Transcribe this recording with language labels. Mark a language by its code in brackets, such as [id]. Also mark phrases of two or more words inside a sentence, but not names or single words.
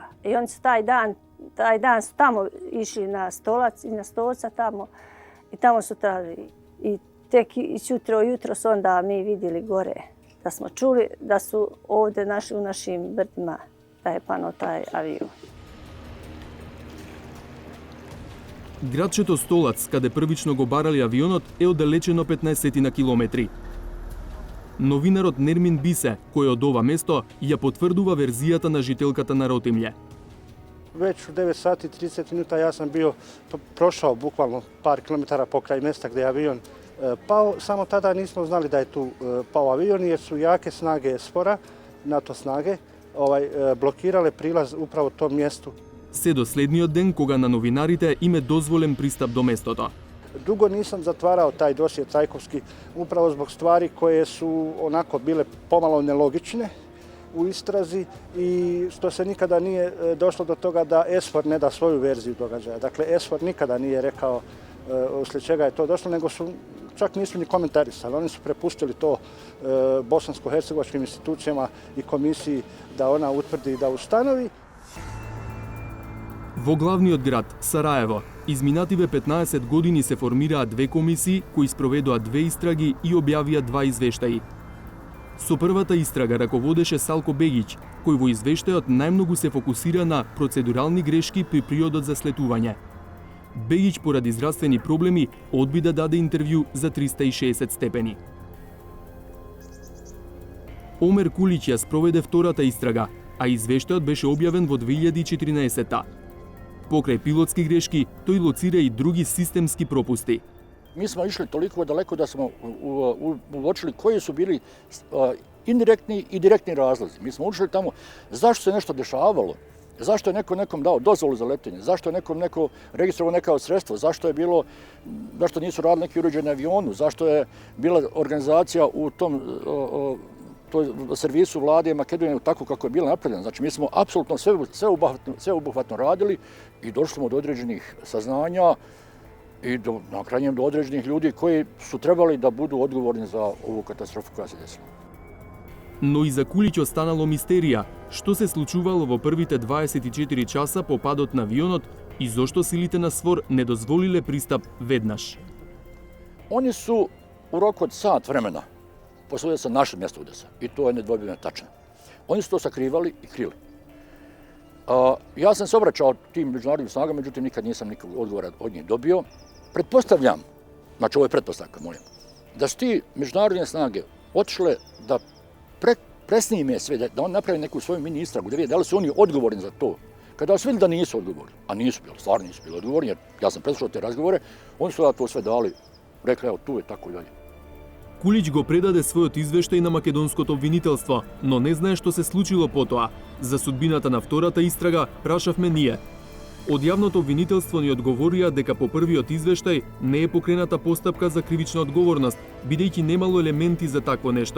[bs] I oni su taj dan su tamo išli na Stolac i na Stoca tamo i tamo su tražili. I tek jutro su onda mi vidjeli gore da smo čuli da su ovdje našli u našim brdima da je pano taj avion. [mk] Градчето Столац, каде првично го барали авионот, е оддалечено 15 на километри. Новинарот Нермин Бисе, кој од ова место, ја потврдува верзијата на жителката на Ротимље. [bs] Već u 9 sati i 30 minuta ja sam bio prošao bukvalno par kilometara pokraj mjesta gdje je avion pao. Samo tada nismo znali da je tu pao avion jer su jake snage SFOR-a, NATO snage, blokirale prilaz upravo tom mjestu. [mk] Се до следниот ден кога на новинарите им е дозволен пристап до местото. [bs] Dugo nisam zatvarao taj dosje Trajkovski upravo zbog stvari koje su onako bile pomalo nelogične u istrazi i što se nikada nije došlo do toga da SFOR ne da svoju verziju događaja. Dakle, SFOR nikada nije rekao uslijed čega je to došlo, nego su čak nisu ni komentarisali. Oni su prepustili to bosansko-hercegovačkim institucijama i komisiji da ona utvrdi i da ustanovi. [mk] Во главниот град, Сараево, изминативе 15 години се формираа две комисии кои спроведоа две истраги и објавија два извештаи. Со првата истрага раководеше Салко Бегиќ, кој во извештајот најмногу се фокусира на процедурални грешки при приодот за слетување. Бегиќ поради здравствени проблеми одби да даде интервју за 360 степени. Омер Кулиќ ја спроведе втората истрага, а извештајот беше објавен во 2014-та. Покрај пилотски грешки, тој лоцира и други системски пропусти. [bs] Mi smo išli toliko daleko da smo uočili koji su bili indirektni i direktni razlozi. Mi smo ušli tamo zašto se nešto dešavalo, zašto je neko nekom dao dozvolu za letenje, zašto je neko registrovao neka sredstva, zašto nisu radili neki uređaj na avionu, zašto je bila organizacija u tom servisu vlade Makedonije tako kako je bila napravljena. Znači, mi smo apsolutno sveobuhvatno radili i došli smo do određenih saznanja i na krajnjem do određenih ljudi koji su trebali da budu odgovorni za ovu katastrofu koja se desila. [mk] Но и за Кулиќ останало мистерија, што се случувало во првите 24 часа по падот на авионот и зошто силите на СВОР не дозволиле пристап веднаш. [bs] Oni su u roku od sat vremena posle udesa našli mjesto udesa i to je nedvojbeno tačno. Oni su to sakrivali i krili. Ja sam se obraćao tim međunarodnim snagama, međutim nikad nisam nikog odgovora od njih dobio. Pretpostavljam, znači ovo je pretpostavka moja, da su ti međunarodne snage otišle da presnime sve, da on napravi neku svoju mini istragu, da vidi da li su oni odgovorni za to. Kada su vidjeli da nisu odgovorni, a nisu bili, stvarno nisu bili odgovorni, jer ja sam preslušao te razgovore, oni su da to sve dali, rekli evo tu je tako i dalje. [mk] Кулиќ го предаде својот извештај на македонското обвинителство, но не знае што се случило потоа. За судбината на втората истрага прашавме ние. Од јавното обвинителство ни одговорија дека по првиот извештај не е покрената постапка за кривична одговорност, бидејќи немало елементи за такво нешто.